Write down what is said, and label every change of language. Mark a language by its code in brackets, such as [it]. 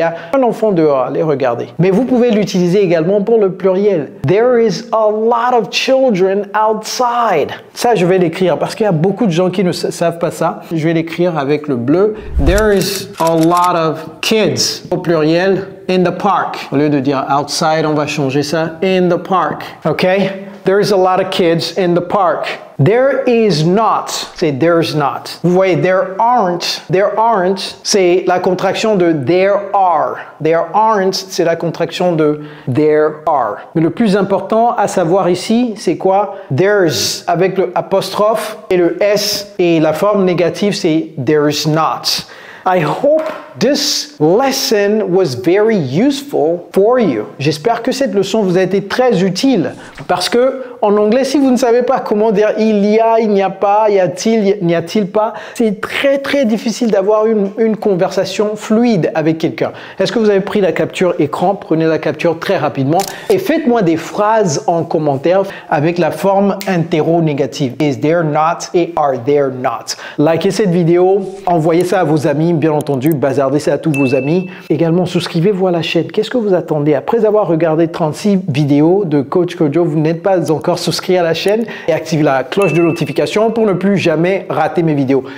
[fr] Il y a un enfant dehors, allez regarder. Mais vous pouvez l'utiliser également pour le pluriel. [en] There is a lot of children outside. [fr] Ça, je vais l'écrire parce qu'il y a beaucoup de gens qui ne savent pas ça. Je vais l'écrire avec le bleu. [en] There is a lot of kids, [fr] au pluriel, [en] in the park. [fr] Au lieu de dire outside, on va changer ça. [en] In the park. Okay? There's a lot of kids in the park. There is not. C'est there's not. [fr] Vous voyez, [en] there aren't. There aren't, [fr] c'est la contraction de [en] there are. There aren't, [fr] c'est la contraction de [en] there are. [fr] Mais le plus important à savoir ici, c'est quoi? There's, avec le apostrophe et le S, et la forme négative, c'est [en] there's not. I hope this lesson was very useful for you. [fr] J'espère que cette leçon vous a été très utile, parce que en anglais, si vous ne savez pas comment dire il y a, il n'y a pas, y a-t-il, n'y a-t-il pas, c'est très difficile d'avoir une conversation fluide avec quelqu'un. Est-ce que vous avez pris la capture écran? Prenez la capture très rapidement et faites-moi des phrases en commentaire avec la forme interro-négative. [en] Is there not et are there not. [fr] Likez cette vidéo, envoyez ça à vos amis, bien entendu, bazardez ça à tous vos amis. Également, souscrivez-vous à la chaîne. Qu'est-ce que vous attendez? Après avoir regardé 36 vidéos de Coach Kojo, vous n'êtes pas encore souscrit à la chaîne et activez la cloche de notification pour ne plus jamais rater mes vidéos.